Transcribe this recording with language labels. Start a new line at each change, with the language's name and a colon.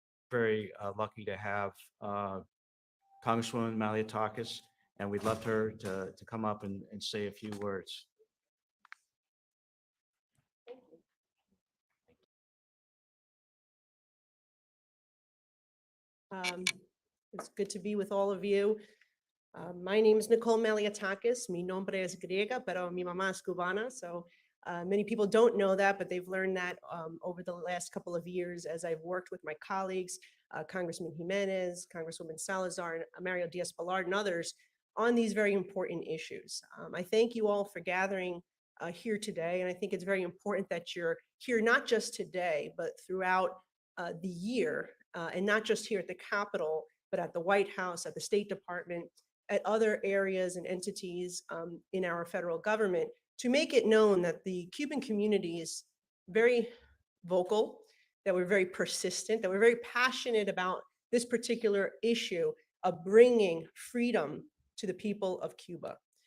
English: Very lucky to have Congresswoman Malliotakis, and we'd love her to come up and say a few words. It's good to be with all of you. My name is Nicole Malliotakis.
Spanish: Mi nombre es griega, pero mi mamá es cubana.
English: So many people don't know that, but they've learned that over the last couple of years as I've worked with my colleagues, Congressman Jimenez, Congresswoman Salazar, and Mario Diaz-Balart, and others on these very important issues. I thank you all for gathering here today, and I think it's very important that you're here not just today, but throughout the year, and not just here at the Capitol, but at the White House, at the State Department, at other areas and entities in our federal government, to make it known that the Cuban community is very vocal, that we're very persistent, that we're very passionate about this particular issue of bringing freedom to the people of Cuba.